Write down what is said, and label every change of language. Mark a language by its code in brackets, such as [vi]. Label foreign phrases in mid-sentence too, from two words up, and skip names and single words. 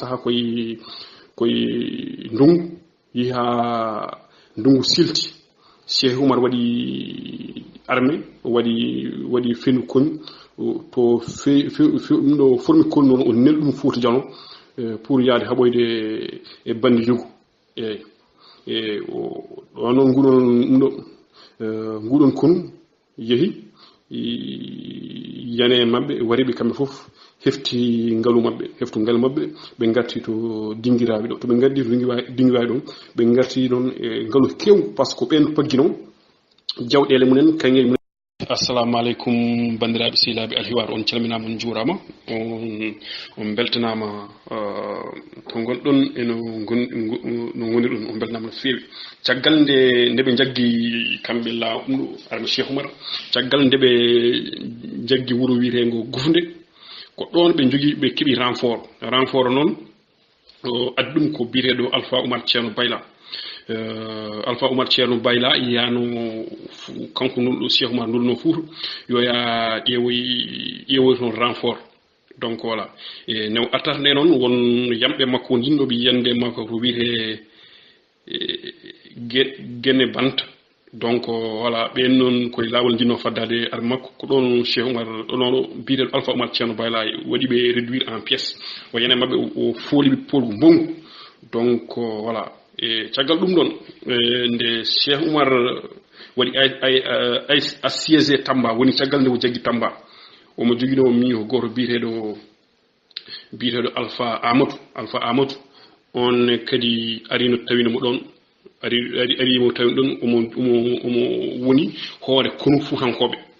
[ff] saaha koye ndungu yiha ndungu silti Cheikh Oumar waɗi armée waɗi fenu koni to ɗo formi koni noon o nelɗi ɗum Fouta Diallo pour yaade haɓoyde e bandi yugu e onon nguɗon konu yeehi yane mabɓe wariɓe kamɓe fof hefti ngalu mabɓe ɓe garti to dinguiraɓe ɗo to ɓe gardi to dinguiraɓe ɗon ɓe garti ɗon e ngalu kew [fr] par ce que [ff] ɓen paggino jawɗele mumen kaŋŋeji mumen [ar] assalamu aleykum [ff] bandiraɓe sehilaɓe alhiwar on calminama on juurama on beltanama to gonɗon eno gonirɗon on beltanama no fewi caggal nde ɓe jaggi kamɓe laamuɗo arme Cheikh Oumar caggal nde ɓe jaggi wuuro wiyetego Gufnde ko ɗon ɓe jogui ɓe keeɓi renfort noon addi ɗum ko biyeteɗo Alpha Oumar Ceerno Bayla Alpha Oumar Ceerno Bayla yano kanko nulɗo Cheikh Oumar nulno Fouta yoya ƴeewoy toon renfort [fr] donc voilà [ff] e new attarde noon won yamɓe makko jinnoɓe yiyande makko ko wiyete Guéné Banta [fr] donc voilà [ff] ɓen noon koye lawol jinno faddade ar makko ko ɗon Cheikh Oumar ɗonoɗo biyeteɗo Alpha Oumar Ceerno Bayla waɗi ɓe [fr] réduire en pièce [ff] o yene mabɓe o fooliɓe polgu bongu [fr] donc voilà [ff] e caggal ɗum ɗon nde Cheikh Oumar waɗi assiégé Tamba woni caggal nde o jaggi Tamba omo joguino mi ko goto biyeteɗo Alpha Amadou on kadi arino tawino ɗon arimo tawino ɗon omo woni hoore konu Fuutankoɓe